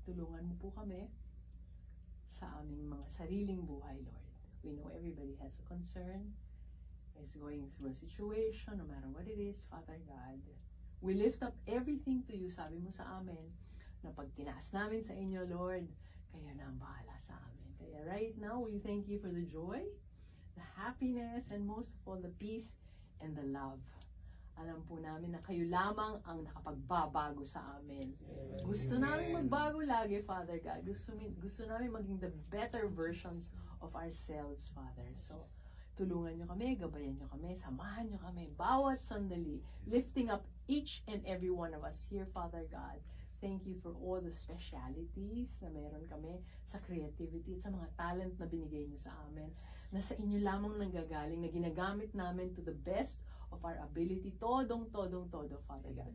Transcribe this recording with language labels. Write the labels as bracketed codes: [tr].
[tl] Tulungan mo po kami sa aming mga sariling buhay, Lord. [en] We know everybody has a concern, is going through a situation, no matter what it is, Father God. We lift up everything to you. [tl] Sabi mo sa amin, na pag tinaas namin sa inyo, Lord, kayo na ang bahala sa amin. [en] Kaya right now, we thank you for the joy, the happiness, and most of all, the peace and the love. [tl] Alam po namin na kayo lamang ang nakapagbabago sa amin. Amen. Gusto namin magbago lagi, Father God. Gusto namin maging [en] the better versions of ourselves, Father. So, [tl] tulungan nyo kami, gabayan nyo kami, samahan nyo kami, bawat sandali, [en] lifting up each and every one of us here, Father God. Thank you for all the specialities [tl] na meron kami sa creativity at sa mga talent na binigay nyo sa amin, na sa inyo lamang nanggagaling, na ginagamit namin [en] to the best of our ability, [tl] todo, Father God.